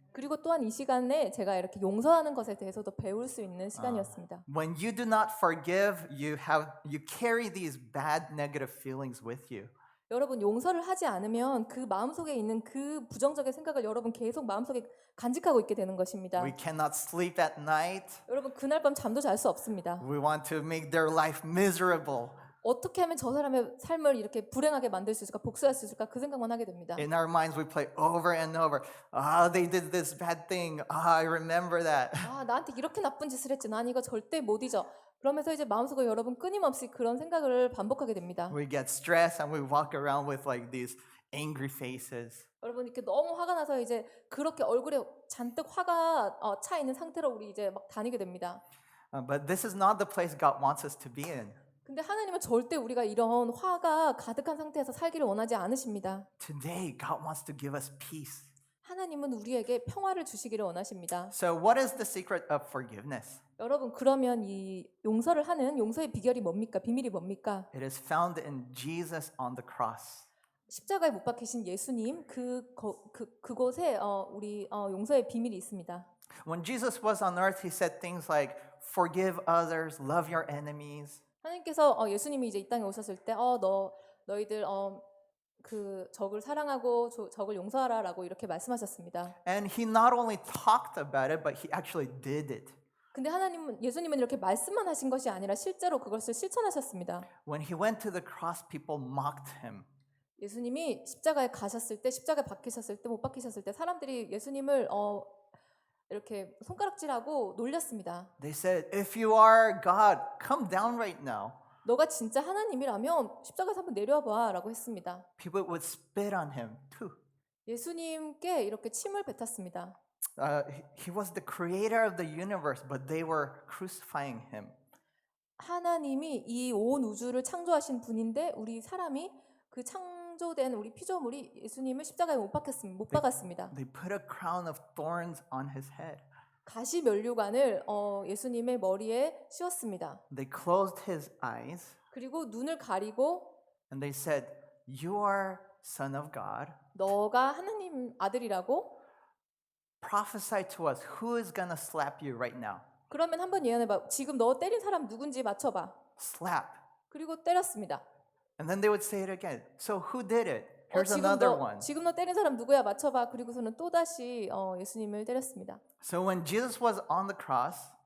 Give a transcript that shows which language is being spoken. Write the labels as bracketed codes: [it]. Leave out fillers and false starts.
[ko] 그리고 또한 이 시간에 제가 이렇게 용서하는 것에 대해서도 배울 수 있는 시간이었습니다. [en] When you do not forgive, you carry these bad negative feelings with you. [ko] 여러분 용서를 하지 않으면 그 마음속에 있는 그 부정적인 생각을 여러분 계속 마음속에 간직하고 있게 되는 것입니다. [en] We cannot sleep at night. [ko] 여러분 그날 밤 잠도 잘 수 없습니다. [en] We want to make their life miserable. [ko] 어떻게 하면 저 사람의 삶을 이렇게 불행하게 만들 수 있을까, 복수할 수 있을까 그 생각만 하게 됩니다. [en] In our minds, we play over and over. They did this bad thing. I remember that. [ko] 나한테 이렇게 나쁜 짓을 했지. 난 이거 절대 못 잊어. 그러면서 이제 마음속에 여러분 끊임없이 그런 생각을 반복하게 됩니다. [en] We get stressed and we walk around with like these angry faces. [ko] 여러분 이렇게 너무 화가 나서 이제 그렇게 얼굴에 잔뜩 화가 차 있는 상태로 우리 이제 막 다니게 됩니다. [en] But this is not the place God wants us to be in. [ko] 근데 하나님은 절대 우리가 이런 화가 가득한 상태에서 살기를 원하지 않으십니다. [en] Today, God wants to give us peace. [ko] 하나님은 우리에게 평화를 주시기를 원하십니다. [en] So, what is the secret of forgiveness? [ko] 여러분 그러면 이 용서를 하는 용서의 비결이 뭡니까? 비밀이 뭡니까? [en] It is found in Jesus on the cross. [ko] 십자가에 못 박히신 예수님 그곳에 우리 용서의 비밀이 있습니다. [en] When Jesus was on earth, he said things like, forgive others, love your enemies. [ko] 하나님께서 예수님이 이제 이 땅에 오셨을 때 너희들 그 적을 사랑하고 적을 용서하라라고 이렇게 말씀하셨습니다. [en] And he not only talked about it, but he actually did it. [ko] 근데 예수님은 이렇게 말씀만 하신 것이 아니라 실제로 그것을 실천하셨습니다. [en] When he went to the cross, people mocked him. [ko] 예수님이 십자가에 가셨을 때, 십자가에 박히셨을 때, 못 박히셨을 때 사람들이 예수님을 이렇게 손가락질하고 놀렸습니다. [en] They said, if you are God, come down right now. [ko] 너가 진짜 하나님이라면 십자가에서 한번 내려와 봐라고 했습니다. [en] People would spit on him too. [ko] 예수님께 이렇게 침을 뱉었습니다. [en] He was the creator of the universe, but they were crucifying him. [ko] 하나님이 이 온 우주를 창조하신 분인데 우리 사람이 그 창조된 우리 피조물이 예수님을 십자가에 못 박았습니다. [en] They put a crown of thorns on his head. [ko] 가시 면류관을 예수님의 머리에 씌웠습니다. [en] They closed his eyes [ko] 그리고 눈을 가리고 [en] and they said, you are son of God. [ko] 너가 하나님 아들이라고 [en] Prophesy to us, who is going to slap you right now? [ko] 그러면 한번 예언해봐. 지금 너 때린 사람 누군지 맞춰봐. [en] Slap. [ko] 그리고 때렸습니다. [en] And then they would say it again. So who did it? Here's another one. [ko] 지금 너 때린 사람 누구야? 맞춰봐. 그리고서는 또다시 예수님을 때렸습니다. [en] So when Jesus was on the cross,